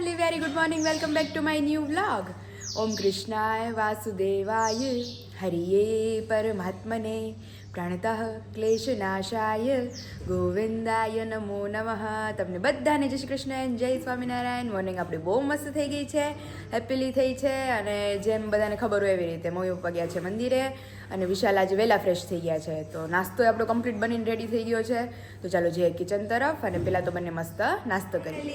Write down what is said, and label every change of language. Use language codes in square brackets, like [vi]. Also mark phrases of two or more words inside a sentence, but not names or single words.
[en] very good morning. Welcome back to my new vlog. [sa] ॐ कृष्णाय वासुदेवाय हरये परमात्मने प्रणतः क्लेशनाशाय गोविन्दाय नमो नमः. [gu] તમને બધાને જય શ્રી કૃષ્ણ અને જય સ્વામિનારાયણ. મોર્નિંગ આપણી બહુ મસ્ત થઈ ગઈ છે, હેપીલી થઈ છે અને જેમ બધાને ખબર હોય એવી રીતે મમ્મી પપ્પા ગયા છે મંદિરે અને વિશાલ આજે વહેલા ફ્રેશ થઈ ગયા છે. તો નાસ્તો આપણો કમ્પ્લીટ બનીને રેડી થઈ ગયો છે. તો ચાલો જઈએ કિચન તરફ અને પેલા તો બંને મસ્ત નાસ્તો કરીએ.